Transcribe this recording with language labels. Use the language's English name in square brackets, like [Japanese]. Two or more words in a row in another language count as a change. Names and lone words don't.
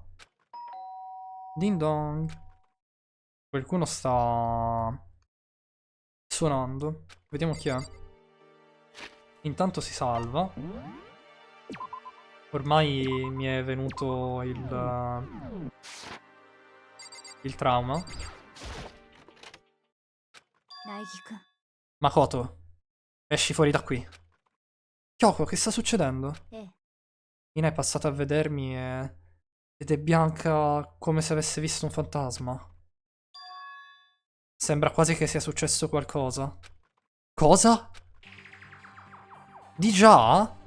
[Italian] Ding dong. Qualcuno sta suonando. Vediamo chi è. Intanto si salva. Ormai mi è venuto il trauma. [Japanese] 苗木君 [Italian] Makoto, esci fuori da qui. Kyoko, che sta succedendo? [Japanese] ええ [Italian] Ina è passata a vedermi ed è bianca come se avesse visto un fantasma. Sembra quasi che sia successo qualcosa. Cosa? Di già?